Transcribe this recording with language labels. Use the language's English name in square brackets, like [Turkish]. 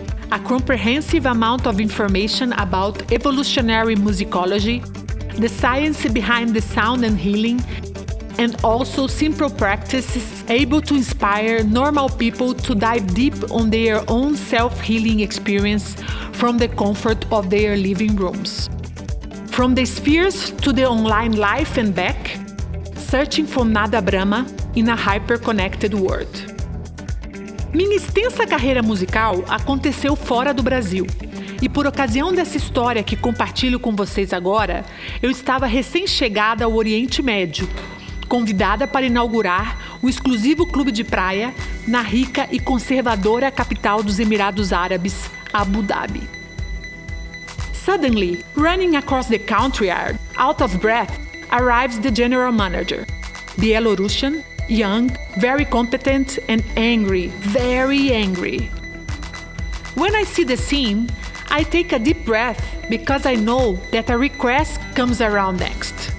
[English] A comprehensive amount of information about evolutionary musicology, the science behind the sound and healing, and also simple practices able to inspire normal people to dive deep on their own self-healing experience from the comfort of their living rooms. From the spheres to the online life and back, searching for Nada Brahma in a hyper-connected world. [Portuguese] Minha extensa carreira musical aconteceu fora do Brasil. E por ocasião dessa história que compartilho com vocês agora, eu estava recém-chegada ao Oriente Médio, convidada para inaugurar o exclusivo clube de praia na rica e conservadora capital dos Emirados Árabes, Abu Dhabi. [English] Suddenly, running across the courtyard, out of breath, arrives the general manager, Belarusian, young, very competent and angry, very angry. When I see the scene, I take a deep breath because I know that a request comes around next.